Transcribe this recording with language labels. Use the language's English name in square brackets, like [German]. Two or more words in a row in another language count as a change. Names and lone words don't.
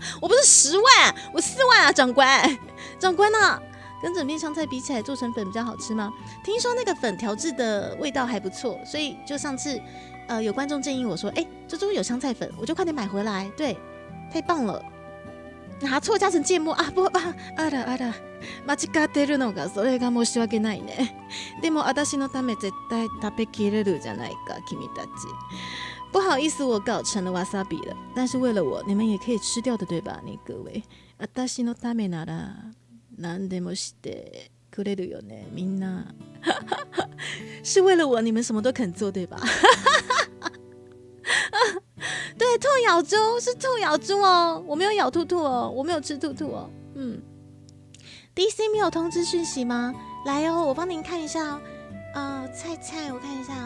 [Chinese] 我不是10万，我4万啊，长官，长官啊，跟整片香菜比起来，做成粉比较好吃吗？听说那个粉调制的味道还不错，所以就上次有观众建议我说，猪猪有香菜粉，我就快点买回来，对，太棒了。拿错加成芥末啊！不啊， [Japanese] あら間違ってるのがそれが申し訳ないね。でも私のため絶対食べきれるじゃないか君たち。 [Chinese] 不好意思，我搞成了瓦萨比了，但是为了我，你们也可以吃掉的，对吧？你各位， [Japanese] 私のためなら何でもしてくれるよね，みんな。 [Chinese] 是为了我，你们什么都肯做，对吧？对，兔咬猪是兔咬猪哦，我没有咬兔兔哦，我没有吃兔兔哦。DC 没有通知讯息吗？来哦，我帮您看一下哦。菜，我看一下。